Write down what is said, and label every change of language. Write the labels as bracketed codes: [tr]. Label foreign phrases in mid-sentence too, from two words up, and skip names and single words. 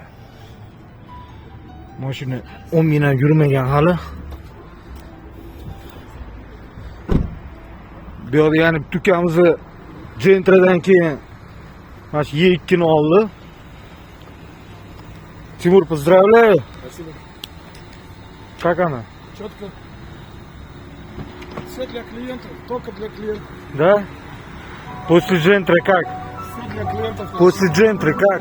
[uz] Mashina 10 ming ham yurmagan hali. Bu yerda yani tukamizni Gentradan keyin mana shu E2 ni oldi. Timur, [ru] поздравляю. Спасибо. Как она? Четко. Все для клиентов, только для клиентов. Да? После Gentra как? Все для клиентов. После Gentra как?